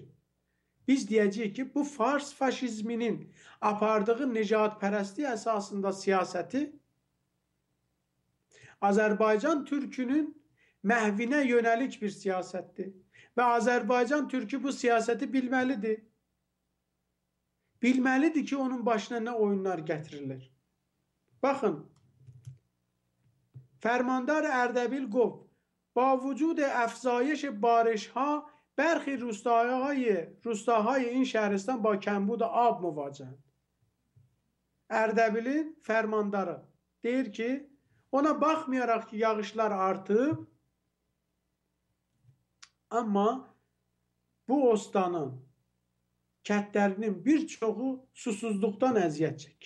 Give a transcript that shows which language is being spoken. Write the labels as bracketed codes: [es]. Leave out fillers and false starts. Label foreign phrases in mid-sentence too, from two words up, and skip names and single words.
[az] Biz deyəcəyik ki, bu Fars faşizminin apardığı nicatpərəstlik əsasında siyasəti Azərbaycan türkünün məhvinə yönəlik bir siyasətdir. Və Azərbaycan türkü bu siyasəti bilməlidir. Bilməlidir ki, onun başına nə oyunlar gətirilir. Baxın, Fərmandar Ərdəbil Qov, [fa] با وجود افزایش بارش ها برخی روستاهای این شهرستان با کمبود آب مواجهند. [az] Ərdəbilin fərmandarı deyir ki, ona baxmayaraq ki, yağışlar artıb, amma bu ostanın kəndlərinin bir çoxu susuzluqdan əziyyət çəkir.